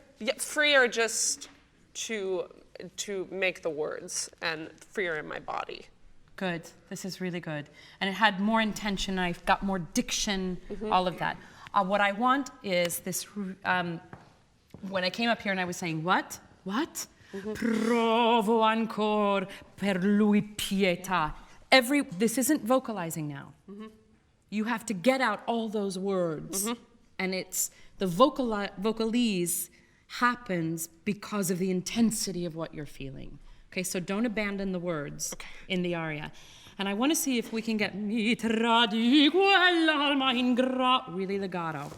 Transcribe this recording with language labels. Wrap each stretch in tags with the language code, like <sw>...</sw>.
<en>Yeah, freer just to make the words, and freer in my body. Good. This is really good. And it had more intention. I've got more diction, all of that. What I want is this... when I came up here and I was saying, what?</en> <it>Provo ancor per lui pietà.</it> <en>This isn't vocalizing now. You have to get out all those words. And it's the vocalese happens because of the intensity of what you're feeling. Okay, so don't abandon the words in the aria. And I want to see if we can get</en> <it>mi tradi quell'alma ingrata,</it> <en>really legato.</en>